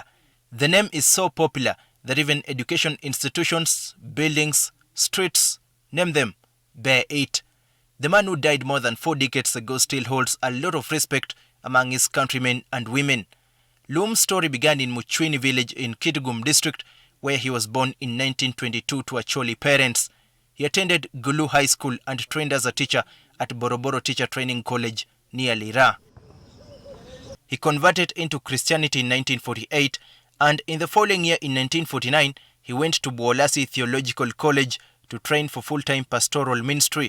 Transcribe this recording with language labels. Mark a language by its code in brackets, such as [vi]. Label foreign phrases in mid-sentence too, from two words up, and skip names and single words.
[en] The name is so popular that even education institutions, buildings, streets, name them, bear it. The man who died more than 4 decades ago still holds a lot of respect among his countrymen and women. Luwum's story began in Muchwini village in Kitgum district, where he was born in 1922 to Acholi parents. He attended Gulu High School and trained as a teacher at Boroboro Teacher Training College near Lira. He converted into Christianity in 1948, and in the following year in 1949, he went to Buolasi Theological College to train for full-time pastoral ministry.